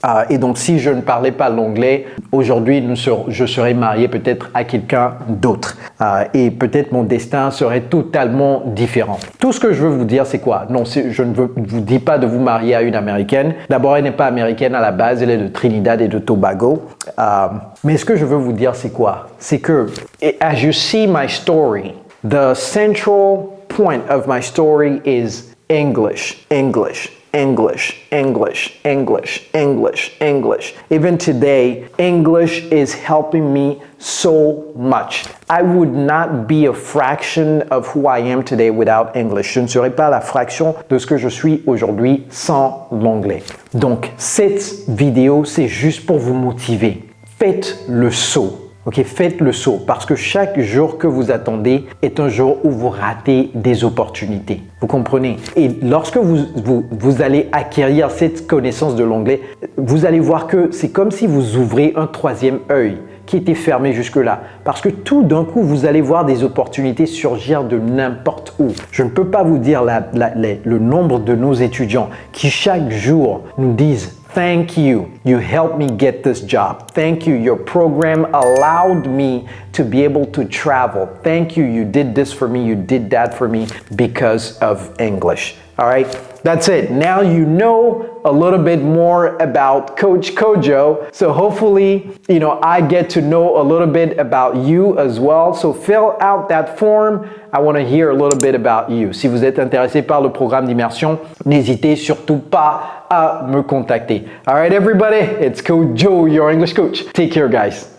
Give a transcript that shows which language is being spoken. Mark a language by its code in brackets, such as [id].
[fr] Et donc, si je ne parlais pas l'anglais, aujourd'hui, je serais marié peut-être à quelqu'un d'autre. Et peut-être mon destin serait totalement différent. Tout ce que je veux vous dire, c'est quoi? Non, je ne vous dis pas de vous marier à une Américaine. D'abord, elle n'est pas américaine à la base, elle est de Trinidad et de Tobago. Mais ce que je veux vous dire, c'est quoi? C'est que, [en] as you see my story, the central point of my story is English, English. English, English, English, English, English. Even today, English is helping me so much. I would not be a fraction of who I am today without English. [fr] Je ne serais pas la fraction de ce que je suis aujourd'hui sans l'anglais. Donc, cette vidéo, c'est juste pour vous motiver. Faites le saut. Ok, faites le saut parce que chaque jour que vous attendez est un jour où vous ratez des opportunités. Vous comprenez? Et lorsque vous allez acquérir cette connaissance de l'anglais, vous allez voir que c'est comme si vous ouvrez un troisième œil qui était fermé jusque-là. Parce que tout d'un coup, vous allez voir des opportunités surgir de n'importe où. Je ne peux pas vous dire le nombre de nos étudiants qui chaque jour nous disent [en] thank you. You helped me get this job. Thank you. Your program allowed me to be able to travel. Thank you. You did this for me. You did that for me because of English. All right, that's it. Now you know a little bit more about Coach Kojo. So hopefully, I get to know a little bit about you as well. So fill out that form. I want to hear a little bit about you. [fr] Si vous êtes intéressé par le programme d'immersion, n'hésitez surtout pas à me contacter. [en] All right, everybody, it's Coach Joe, your English coach. Take care, guys.